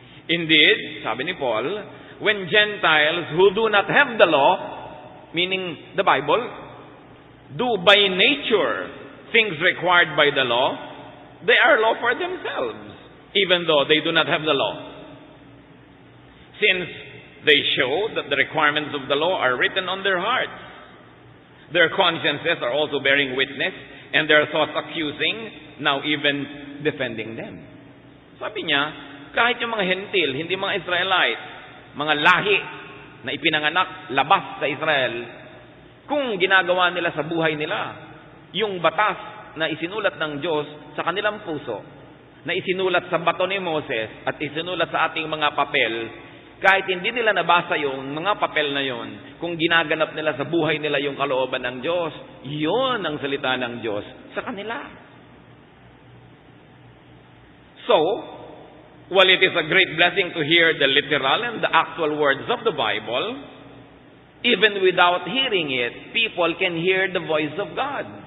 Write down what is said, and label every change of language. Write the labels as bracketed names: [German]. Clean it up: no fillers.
[English] Indeed, [Filipino] sabi ni Paul, [English] when Gentiles who do not have the law, meaning the Bible, do by nature things required by the law, they are law for themselves, even though they do not have the law. Since they show that the requirements of the law are written on their hearts, their consciences are also bearing witness, and their thoughts accusing, now even defending them. [Filipino] Sabi niya, kahit yung mga hentil, hindi mga Israelite, mga lahi na ipinanganak labas sa Israel, kung ginagawa nila sa buhay nila yung batas na isinulat ng Diyos sa kanilang puso, na isinulat sa bato ni Moses at isinulat sa ating mga papel, kahit hindi nila nabasa yung mga papel na yon, kung ginaganap nila sa buhay nila yung kalooban ng Diyos, yon ang salita ng Diyos sa kanila. [English] So, while it is a great blessing to hear the literal and the actual words of the Bible, even without hearing it, people can hear the voice of God.